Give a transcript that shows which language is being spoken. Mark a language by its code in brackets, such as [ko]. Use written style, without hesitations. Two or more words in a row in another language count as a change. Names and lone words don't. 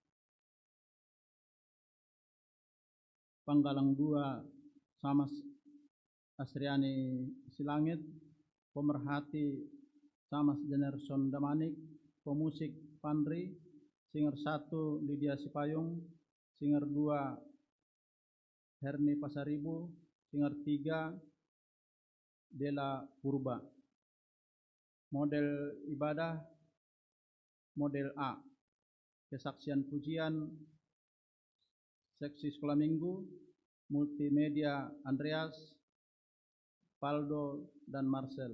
[id] Panggalang 2 Samas Asriani Silangit, pemerhati Samas Janerson Damanik, pemusik Supandri, Singer 1 Lydia Sipayung, Singer 2 Herni Pasaribu, Singer 3 Dela Purba. Model ibadah model A, kesaksian pujian seksi sekolah minggu, multimedia Andreas, Paldo, dan Marcel.